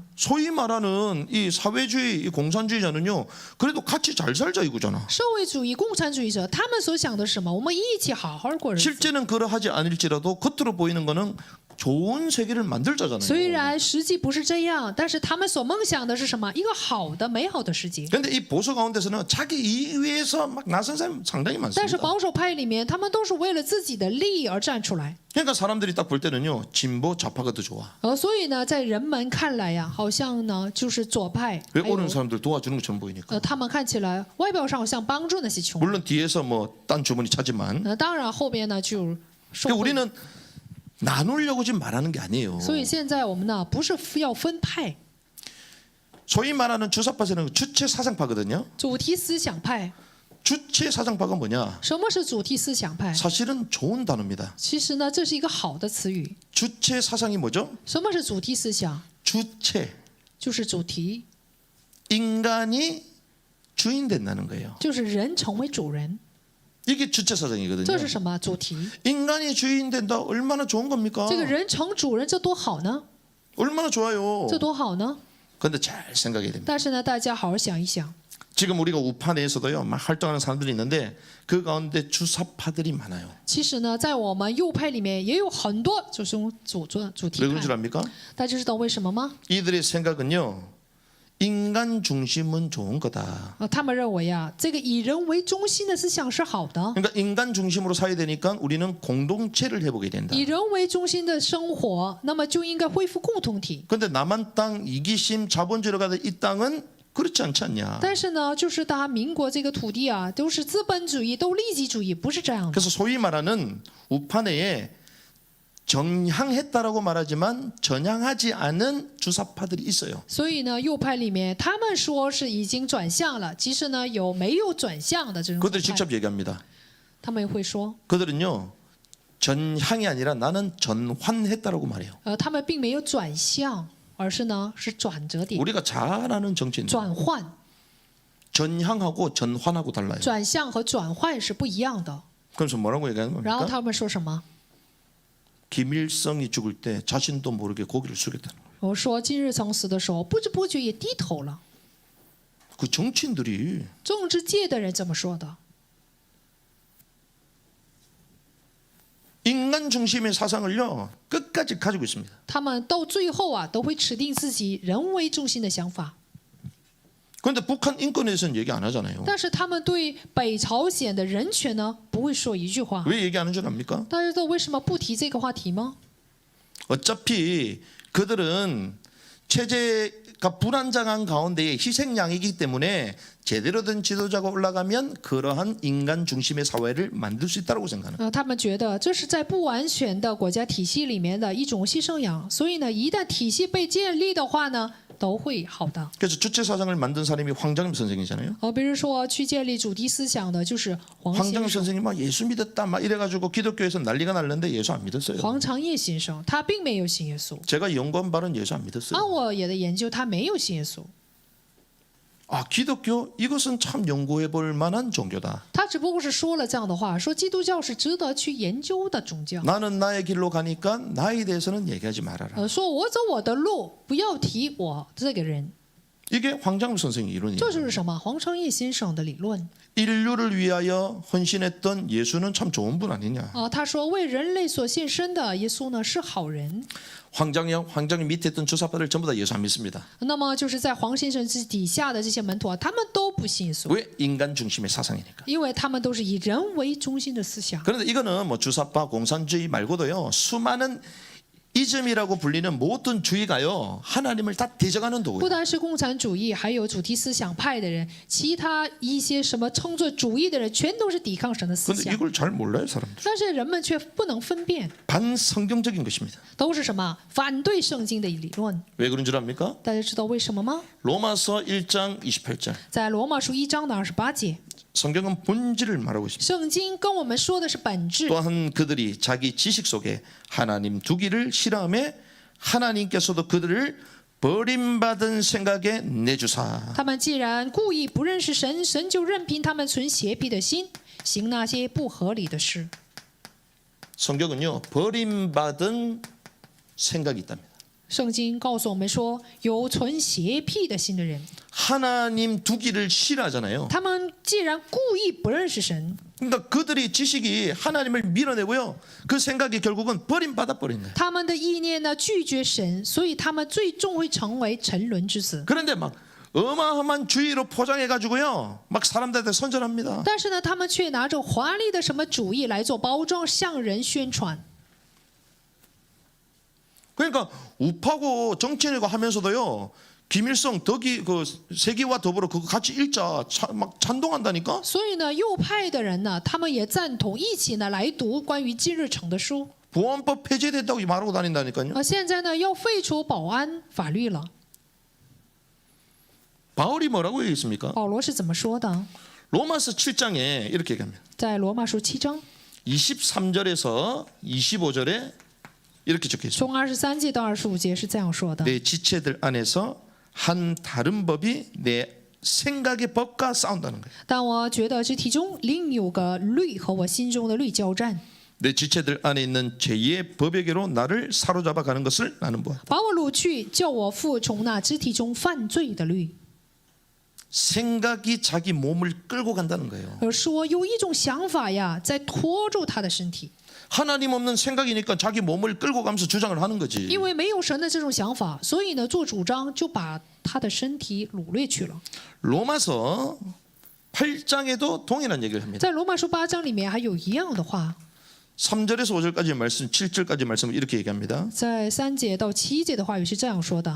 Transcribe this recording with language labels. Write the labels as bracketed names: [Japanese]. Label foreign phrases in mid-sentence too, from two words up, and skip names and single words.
[Korean] 소위 말하는 이 사회주의, 이 공산주의자는요. 그래도 같이 잘 살자 이거잖아. [Chinese] 社会主义、共产主义者，他们所想的是什么？我们一起好好过日子。 [Korean] 실제는 그러하지 않을지라도 겉으로 보이는 거는 좋은 세계를 만들자잖아요. [Chinese] 虽然实际不是这样，但是他们所梦想的是什么？一个好的、美好的世界。 [Korean] 그런데 이 보수 가운데서는 자기 이익 위해서 막 나선 사람 상당히 [Chinese] 但是 [Korean] 많습니다. [Chinese] 保守派里面，他们都是为了自己的利益而站出来。 [Korean] 그러니까 사람들이 딱 볼 때는요. 진보 좌파가 더 좋아. [Chinese] 所以呢，在人们看来呀，好像呢就是左派， [Korean] 왜 [Chinese] 还有 [Korean] 오는 사람들 도와주는 것처럼 보이니까. [Chinese] 他们看起来外表上好像帮助那些穷人。 [Korean] 물론 뒤에서 뭐 딴 주머니 차지만. [Chinese] 当然后边呢就受 [Korean] 그러니까 [Chinese] 贿。 [Korean] 우리는 나누려고 지금 말하는 게 아니에요. [Chinese] 所以现在我们呢不是要分派， [Korean] 소위 말하는 주사파세는 주체 사상파거든요. [Chinese] 主题思想派。 [Korean] 주체 사상파가 뭐냐? [Chinese] 什么是主题思想派？ [Korean] 사실은 좋은 단어입니다. [Chinese] 其实呢，这是一个好的词语。 [Korean] 주체 사상이 뭐죠? [Chinese] 什么是主题思想？ [Korean] 주체. [Chinese] 就是主题， [Korean] 인간이 주인 된다는 거예요. [Chinese] 就是人成为主人。 [Korean] 이게 주체 사상이거든요. [Chinese] 这是什么主题？ [Korean] 인간이 주인 된다 얼마나 좋은 겁니까? [Chinese] 这个人成主人，这多好呢？ [Korean] 얼마나 좋아요. [Chinese] 这多好呢？ [Korean] 그런데 잘 생각해야 됩니다. [Chinese] 但是呢，大家好好想一想， [Korean] 지금 우리가 우파 내에서도요, 막 활동하는 사람들이 있는데 그 가운데 주사파들이 많아요. [Chinese] 其实呢，在我们右派里面也有很多就是主题 [Korean] 왜 그런 줄 [Chinese] 派。 [Korean] 압니까? [Chinese] 大家知道为什么吗？ [Korean] 이들의 생각은요, 인간 중심은 좋은 거다. [Chinese] 他们认为呀，这个以人为中心的思想是好的， [Korean] 그러니까 인간 중심으로 살아야 되니까 우리는 공동체를 해보게 된다. [Chinese] 以人为中心的生活，那么就应该恢复共同体。 [Korean] 그런데 남한 땅, 이기심, 자본주의로 가는 이 땅은 그렇지 않지 않냐. [Chinese] 但是呢，就是大家民国这个土地啊，都是资本主义，都利己主义，不是这样的。 [Korean] 그래서 소위 말하는 우파 내에 전향했다라고 말하지만 전향하지 않은 주사파들이 있어요. [Chinese] 所以呢，右派里面他们说是已经转向了，其实呢有没有转向的这种 [Korean] 그들이 [Chinese] 左派 [Korean] 직접 얘기합니다. [Chinese] 他们也会说， [Korean] 그들은요 전향이 아니라 나는 전환했다라고 말해요. [Chinese] 他们并没有转向，而是呢是转折点， [Korean] 우리가 잘 아는 정치인 [Chinese] 转换。 [Korean] 전향하고 전환하고 달라요. [Chinese] 转向和转换是不一样的。 [Korean] 그래서 뭐라고 얘기하는 [Chinese] 然后 [Korean] 겁니까? [Chinese] 他们说什么？ [Korean] 김일성이 죽을 때 자신도 모르게 고개를 숙였다는 거예요. [Chinese] 我说金日成死的时候，不知不觉也低头了。 [Korean] 그 정치인들이 [Chinese] 政治界的人这么说的。 [Korean] 인간 중심의 사상을요 끝까지 가지고 있습니다. [Chinese] 他们到最后啊，都会持定自己人为中心的想法。 [Korean] 그런데 북한 인권에 대해서는 얘기 안 하잖아요. [Chinese] 但是他们对北朝鲜的人权呢，不会说一句话。 [Korean] 왜 얘기 안 하는 줄 압니까? [Chinese] 大家知道为什么不提这个话题吗？ [Korean] 어차피 그들은 체제가 불안정한 가운데의 희생양이기 때문에 제대로 된 지도자가 올라가면 그러한 인간 중심의 사회를 만들 수 있다고 생각하는. [Chinese] 他们觉得这是在不完全的国家体系里面的一种牺牲羊，所以呢，一旦体系被建立的话呢，都会好的。 [Korean] 그래서 주체 사상을 만든 사람이 황장엽 선생이잖아요. [Chinese] 比如说去建立主题思想的就是黄先 [Korean] 황장엽 [Chinese] 生、 [Korean] 선생이 막 예수 믿었다 막 이래가지고 기독교에서 난리가 났는데 예수 안 믿었어요. [Chinese] 黄长业先生，他并没有信耶稣。 [Korean] 제가 연구한 바는 예수 안 믿었어요. [Chinese] 按我也的研究，他没有信耶稣。 [Korean] 아, 기독교 이것은 참 연구해 볼 만한 종교다. [Chinese] 他只不过是说了这样的话，说基督教是值得去研究的宗教。 [Korean] 나는 나의 길로 가니까 나에 대해서는 얘기하지 말아라. [Chinese] 说我走我的路，不要提我这个人。 [Korean] 이게 황장우 선생의 이론이에요. [Chinese] 这就是什么？黄昌义先生的理论。 [Korean] 인류를 위하여 헌신했던 예수는 참 좋은 분 아니냐. [Chinese] 他说为人类所献身的耶稣呢是好人。 [Korean] 황장이 밑에 있던 주사파들 전부 다 예수 안 믿습니다. [Chinese] 那么就是在黄先生之底下的这些门徒啊，他们都不信耶稣， [Korean] 왜? 인간 중심의 사상이니까. [Chinese] 因为他们都是以人为中心的思想。 [Korean] 그런데 이거는 뭐 주사파 공산주의 말고도요, 수많은 이즘이라고 불리는 모든 주의가요, 하나님을 다 대적하는 [Chinese] 不 [Korean] 도구예요. [Chinese] 单是共产主义，还有主题思想派的人，其他一些什么称作主义的人，全都是抵抗神的思 [Korean] 그런데 [Chinese] 想。 [Korean] 이걸 잘 몰라요, 사람들. [Chinese] 但是人们却不能分辨， [Korean] 반성경적인 것입니다. [Chinese] 都是什么反对圣经的理论。 [Korean] 왜 그런 줄 압니까? [Chinese] 大家知道为什么吗？ [Korean] 로마서 1장 28절. [Chinese] 在罗马书1章的28节， [Korean] 성경은 본질을 말하고 있습니다. [Chinese] 圣经跟我们说的是本质。 [Korean] 또한 그들이 자기 지식 속에 하나님 두기를 싫어하며 하나님께서도 그들을 버림받은 생각에 내주사. [Chinese] 他们既然故意不认识神，神就任凭他们存邪僻的心，行那些不合理的事。 [Korean] 성경은요, 버림받은 생각이 있답니다. [Chinese] 圣经告诉我们说，有存邪僻的心的人， [Korean] 하나님 두기를 싫어하잖아요. [Chinese] 他们既然故意不认识神， [Korean] 그러니까 그들이 지식이 하나님을 밀어내고요, 그 생각이 결국은 버림받아 버린 거예요. [Chinese] 他们的意念呢拒绝神，所以他们最终会成为沉沦之子。 [Korean] 그런데 막 어마어마한 주의로 포장해 가지고요, 막 사람들한테 선전합니다. [Chinese] 但是呢，他们却拿着华丽的什么主义来做包装，向人宣传。 [Korean] 그러니까 우파고 정치인이고 하면서도요, 김일성 덕이 그 세계와 더불어 그거 같이 일자 막 찬동한다니까. [Chinese] 所以呢，右派的人呢，他们也赞同一起呢来读关于金日成的书。 [Korean] 보안법 폐지됐다고 말하고 다닌다니까요. [Chinese] 现在呢要废除保安法律了。 [Korean] 바울이 뭐라고 얘기했습니까? [Chinese] 保罗是怎么说的？ [Korean] 로마서 7장에 이렇게 얘기합니다. [Chinese] 在罗马书7章 [Korean] 23절에서 25절에 이렇게 적혀 있습니다. [Chinese] 从23节到25节是这样说的： [Korean] 내 지체들 안에서 한 다른 법이 내 생각의 법과 싸운다는 거예요. [Chinese] 但我觉得肢体中另有个律和我心中的律交战， [Korean] 내 지체들 안에 있는 제2의 법에게로 나를 사로잡아 가는 것을 나는 보아. [Chinese] 把我掳去，叫我服从那肢体中犯罪的律。 [Korean] 생각이 자기 몸을 끌고 간다는 거예요. [Chinese] 说有一种想法呀，在拖住他的身体， [Korean] 하나님 없는 생각이니까 자기 몸을 끌고 가면서 주장을 하는 거지. [Chinese] 因为没有神的这种想法，所以呢做主张就把他的身体掳掠去了。 [Korean] 로마서 8장에도 동일한 얘기를 합니다. [Chinese] 在罗马书8章里面还有一样的话， [Korean] 3절에서 5절까지 말씀, 7절까지 말씀을 이렇게 얘기합니다. [Chinese] 在3节到7节的话语是这样说的：